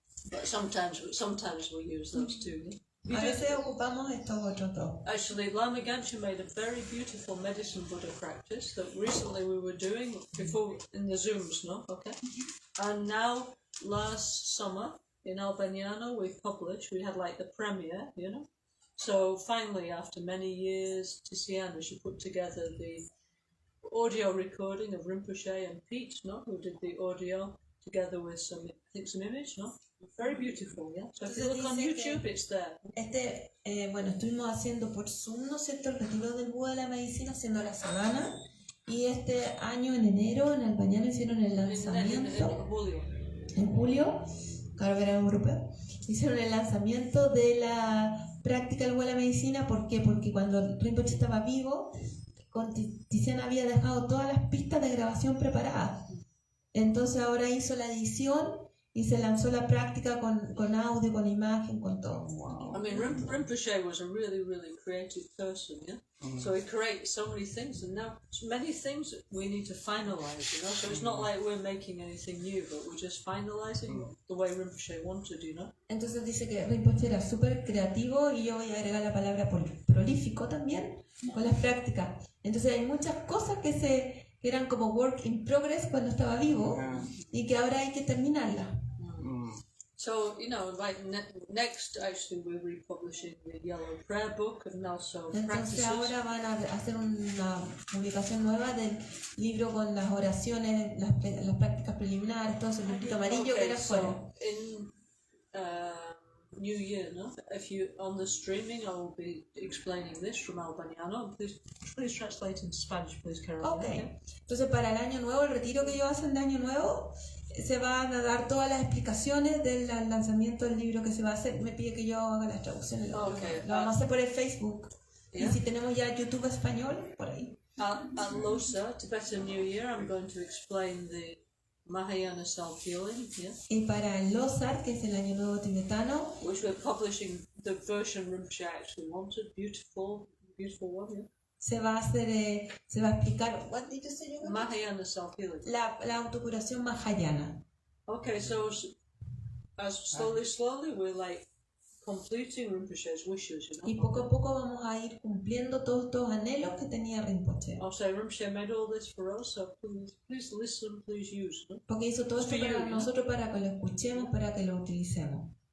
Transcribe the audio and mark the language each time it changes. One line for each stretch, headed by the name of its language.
English: But sometimes we use those too. Yeah?
Spanish: a veces ocupamos estos otros dos.
English: Actually, Lama Gancgehn made a very beautiful medicine Buddha practice that recently we were doing before in the Zooms, no? Okay. And now, last summer in Albaniano, we had like the premiere, you know? So finally, after many years, Tiziana, she put together the audio recording of Rinpoche and Pete, no? Who did the audio together with some image, no? Very beautiful, yeah? So if you look on YouTube, it's there.
Spanish: Bueno, estuvimos haciendo por Zoom, ¿no es cierto?, el retiro del Buda de la Medicina, haciendo la sabana. Y este año, en enero, en Albaniano hicieron el lanzamiento. En julio, claro, verano europeo. Hicieron el lanzamiento de la práctica del Buda de la Medicina. ¿Por qué? Porque cuando Rinpoche estaba vivo, Tiziana había dejado todas las pistas de grabación preparadas. Entonces ahora hizo la edición y se lanzó la práctica con audio, con imagen, con todo.
English: I mean, Rinpoche was a really, really creative person, yeah? So he created so many things, and now many things we need to finalize, you know? So it's not like we're making anything new, but we're just finalizing the way Rinpoche wanted, you know?
Spanish: Entonces dice que Rinpoche era súper creativo, y yo voy a agregar la palabra prolífico también, con las prácticas. Entonces hay muchas cosas que eran como
English: work in progress
Spanish: cuando estaba vivo, y que ahora hay que terminarlas.
English: So, you know, like next, actually, we're republishing the Yellow Prayer Book of Ngalso
Spanish: Entonces
English: Practices.
Spanish: ahora van a hacer una publicación nueva del libro con las oraciones, las prácticas preliminares, todo ese librito amarillo que era fuera.
English: So in New Year, no? If you on the streaming, I will be explaining this from Albaniano. Please translate into Spanish, please, Carol. Okay.
Spanish: Entonces para el año nuevo, el retiro que ellos hacen de año nuevo, se van a dar todas las explicaciones del lanzamiento del libro que se va a hacer. Me pide que yo haga las traducciones. Lo vamos a hacer por el Facebook.
English: Yeah.
Spanish: Y si tenemos ya YouTube español, por ahí.
English: At Losa, Tibetan New Year, I'm going to explain the Mahayana self-healing. Yeah?
Spanish: Y para el Losar, que es el año nuevo tibetano,
English: which we're publishing the version Rinpoche actually wanted. Beautiful one, yeah?
Spanish: Se va a explicar,
English: what did you say? Mahayana self-healing.
Spanish: La autocuración Mahayana.
English: Okay, so as slowly we're like completing Rinpoche's wishes, you know?
Spanish: Y poco a poco vamos a ir cumpliendo todos estos anhelos que tenía Rinpoche.
English: I'll say Rinpoche made all this for us, so please listen, please use, no?
Spanish: Porque hizo todo esto para nosotros, para que lo escuchemos, para que lo utilicemos.